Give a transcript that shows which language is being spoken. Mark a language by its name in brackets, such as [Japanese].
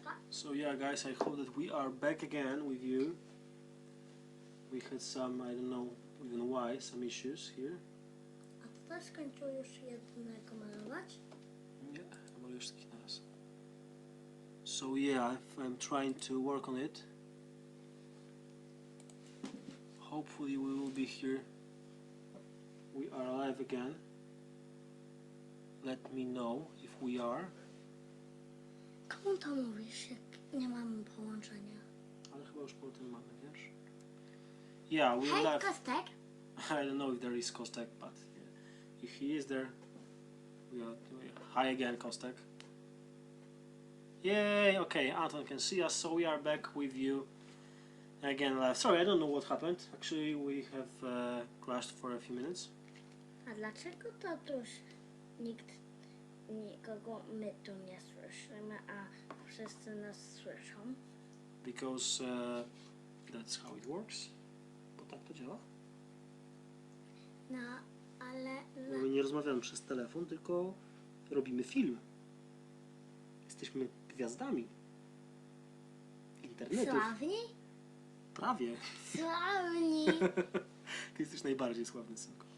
[English] So yeah guys, I hope that we are back again with you. We had some, I don't know even why, some issues here. [Polish] A ty też skończył już jednego malować? Nie, maluję wszystkich naraz. [English] So yeah, I'm trying to work on it. Hopefully we will be here. We are alive again. Let me know if we are. [Polish] Komu to mówisz, jak nie mamy połączenia? Ale chyba już po tym mamy, wiesz? [English] Yeah, we're [Polish] Hej, [English] live. [Polish] Kostek! [English] I don't know if there is Kostek, but yeah. If he is there, we are hi again, Kostek. Yay! Okay, Anton can see us, so we are back with you again live. Sorry, I don't know what happened. Actually, we have crashed for a few minutes. [Polish] A dlaczego tatuś nikogo my tu nie słyszymy, a wszyscy nas słyszą? [English] Because that's how it works. [Polish] Bo tak to działa. No, ale... Bo my nie rozmawiamy przez telefon, tylko robimy film. Jesteśmy gwiazdami internetu. Sławni? Prawie. Sławni! Ty jesteś najbardziej sławny, synku.